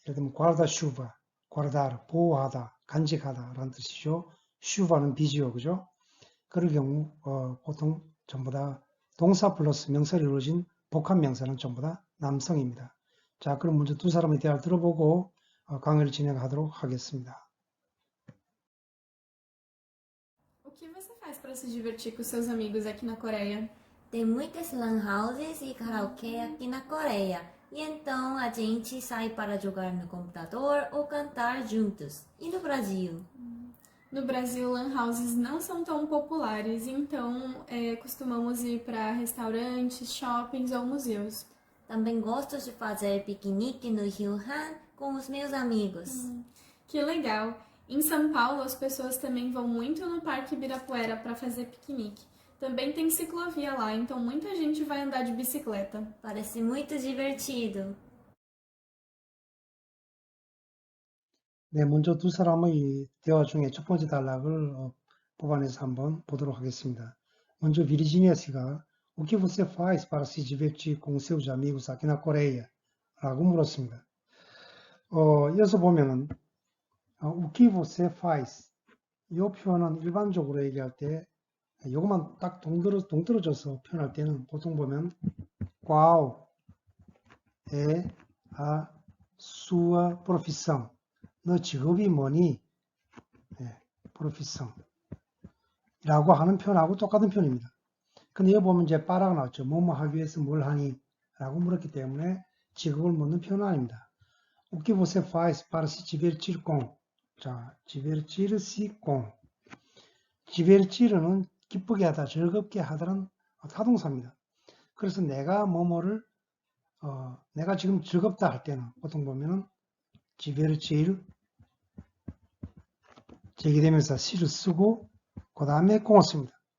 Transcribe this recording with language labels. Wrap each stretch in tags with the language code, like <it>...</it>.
<ko>예를 들면</ko> <pt>guarda chuva, guardar,</pt> <ko>보호하다, 간직하다 라는 뜻이죠. chuva는 비지요, 그죠? 그럴 경우 보통 전부 다 동사 플러스 명사로 이루어진 복합 명사는 전부 다 남성입니다. 자, 그럼 먼저 두 사람의 대화를 들어보고 강의를 진행하도록 하겠습니다.</ko> <pt>O que você faz para se divertir com seus amigos aqui na Coreia? Tem muitas lan houses e karaokê aqui na Coreia. E então a gente sai para jogar no computador ou cantar juntos. E no Brasil? No Brasil, lan houses não são tão populares, então costumamos ir para restaurantes, shoppings ou museus. Também gosto de fazer piquenique no Rio Han com os meus amigos. Que legal! Em São Paulo, as pessoas também vão muito no Parque Ibirapuera para fazer piquenique. Também tem ciclovia lá, então muita gente vai andar de bicicleta. Parece muito divertido.</pt> <ko>네, 먼저 두 사람의 대화 중에 첫 번째 단락을 뽑아내서 한번 보도록 하겠습니다. 먼저 비르지니아 씨가</ko> <pt>O que você faz para se divertir com seus amigos aqui na Coreia?</pt> <ko>라고 물었습니다. 이어서 보면은</ko> <pt>o que você faz?</pt> <ko>이 표현은 일반적으로 얘기할 때 이것만 딱 동떨어져서 표현할 때는 보통 보면</ko> <pt>qual é a sua profissão?</pt> <ko>너 직업이 뭐니? profissão 라고 하는 표현하고 똑같은 표현입니다. 근데 여기 보면 이제 빠라가 나왔죠. 뭐뭐 하기 위해서 뭘 하니? 라고 물었기 때문에 직업을 묻는 표현은 아닙니다.</ko> <pt>O que você faz para se divertir com? 자, divertir-se com.</pt> <ko>divertir는 기쁘게 하다, 즐겁게 하다는 타동사입니다. 그래서 내가 뭐뭐를 내가 지금 즐겁다 할 때는 보통 보면은 divertir 제기되면서 시를 쓰고 그 다음에 공을 씁니다.</ko>